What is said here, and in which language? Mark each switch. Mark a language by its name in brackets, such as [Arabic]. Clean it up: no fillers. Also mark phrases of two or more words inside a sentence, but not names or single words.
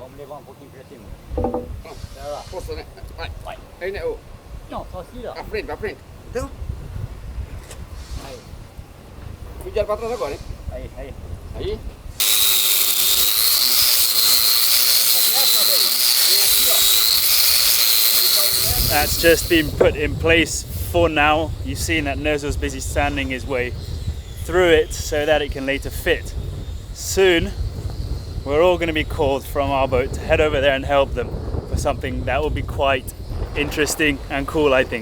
[Portuguese] ばんポキンプレティム。 Posso, né? Vai. Vai. Aí, né? Ô, Não, só tira. pra frente, pra frente. Então. Aí. Cuidado pra trás agora, hein? Aí. Aí. [English] That's just been put in place for now. You've seen that Nozo's busy sanding his way through it so that it can later fit. Soon, we're all going to be called from our boat to head over there and help them for something that will be quite interesting and cool, I think.